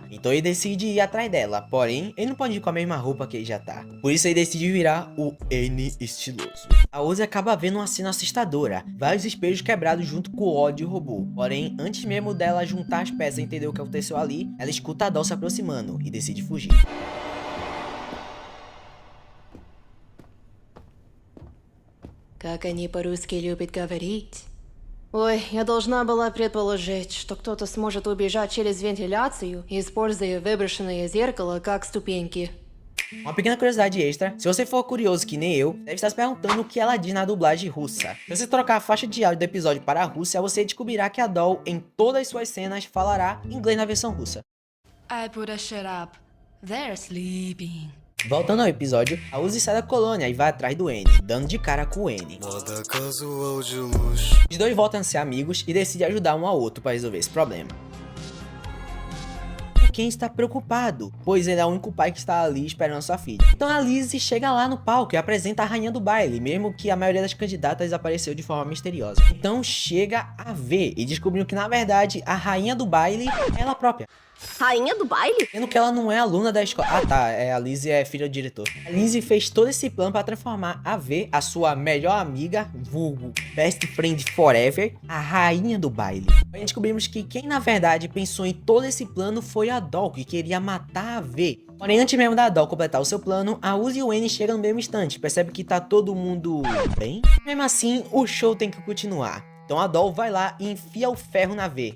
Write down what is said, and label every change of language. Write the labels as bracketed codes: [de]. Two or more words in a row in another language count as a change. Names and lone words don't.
[pt] Então ele decide ir atrás dela, porém, ele não pode ir com a mesma roupa que ele já tá. Por isso ele decide virar o N estiloso. A Uzi acaba vendo uma cena assustadora, vários espelhos quebrados junto com o ódio robô. Porém, antes mesmo dela juntar as peças e entender o que aconteceu ali, ela escuta a Doll se aproximando и decide fugir. [ru] Как они по-русски любят говорить. Ой, я должна была предположить, что кто-то сможет убежать через вентиляцию, используя выброшенное зеркало как ступеньки. [pt] Uma pequena curiosidade extra, se você for curioso que nem eu, deve estar se perguntando o que ela diz na dublagem russa. Se você trocar a faixa de áudio do episódio para a Rússia, você descobrirá que a Doll, em todas as suas cenas, falará inglês na versão russa. [en] I put a shut up. They're sleeping. [pt] Voltando ao episódio, a Uzi sai da colônia e vai atrás do N, dando de cara com o N. Os dois voltam a ser amigos e decidem ajudar um ao outro para resolver esse problema. O Ken está preocupado, pois ele é o único pai que está ali esperando sua filha. Então a Lizzie chega lá no palco e apresenta a rainha do baile, mesmo que a maioria das candidatas desapareceu de forma misteriosa. Então chega a V e descobriu que na verdade a rainha do baile é ela própria. Rainha do baile? Sendo que ela não é aluna da escola. Ah tá, a Lizzie é filha do diretor. A Lizzie fez todo esse plano para transformar a V, a sua melhor amiga, vulgo [en] best friend forever, [pt] a rainha do baile. Aí descobrimos que quem na verdade pensou em todo esse plano foi a Doll, que queria matar a V. Porém, antes mesmo da Doll completar o seu plano, a Uzi e o N chegam no mesmo instante, percebe que tá todo mundo bem. Mesmo assim, o show tem que continuar. Então a Doll vai lá e enfia o ferro na V.